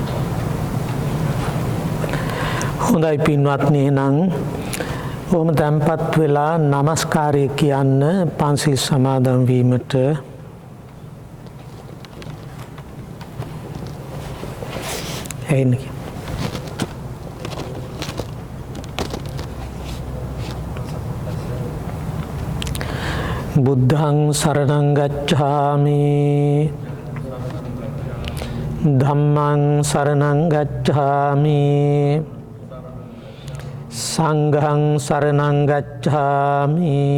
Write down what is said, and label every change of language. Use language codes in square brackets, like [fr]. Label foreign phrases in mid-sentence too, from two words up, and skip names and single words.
[si] හොඳයි පින්වත්නි, නම් ඔහොම තැන්පත් වෙලා নমස්කාරය කියන්න පන්සිල් සමාදන් වීමට එන්න. [pi] බුද්ධං සරණං ගච්ඡාමි ධම්මං සරණං ගච්ඡාමි සංඝං සරණං ගච්ඡාමි